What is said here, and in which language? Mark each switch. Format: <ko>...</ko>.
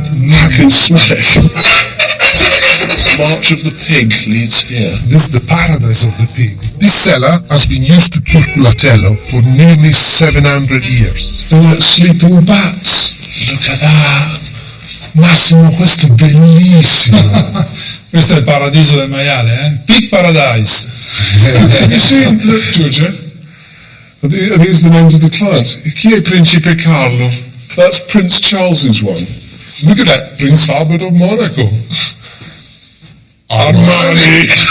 <en>I can smell it. March of the pig leads here. This is the paradise of the pig. This cellar has been used to kill culatello for nearly 700 years. They're like sleeping bats. Look at that.</en> <it>Massimo, questo è bellissimo. Questo è il paradiso del maiale, eh?</it> <en>Pig Paradise. Have you seen, look, Giorgio, are these the names of the clients?</en> <it>Chi è Principe Carlo?</it> <en>That's Prince Charles's one. Look at that, Prince Albert of Monaco. Armani.</en>